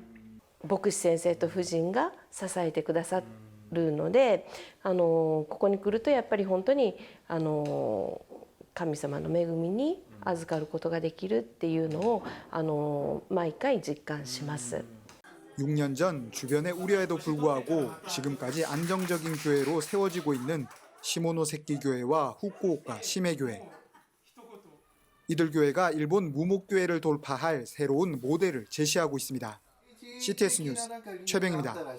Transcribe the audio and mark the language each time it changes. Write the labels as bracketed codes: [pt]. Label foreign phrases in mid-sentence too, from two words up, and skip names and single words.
[ja] 牧師先生と夫人が支えてくださるので、ここに来るとやっぱり本当に神様の恵みに預かることができるっていうのを毎回実感します。 [ko] 6년 전 주변의 우려에도 불구하고 지금까지 안정적인 교회로 세워지고 있는 시모노세키 교회와 후쿠오카 시메교회. 이들 교회가 일본 무목교회를 돌파할 새로운 모델을 제시하고 있습니다. CTS 뉴스 최병입니다.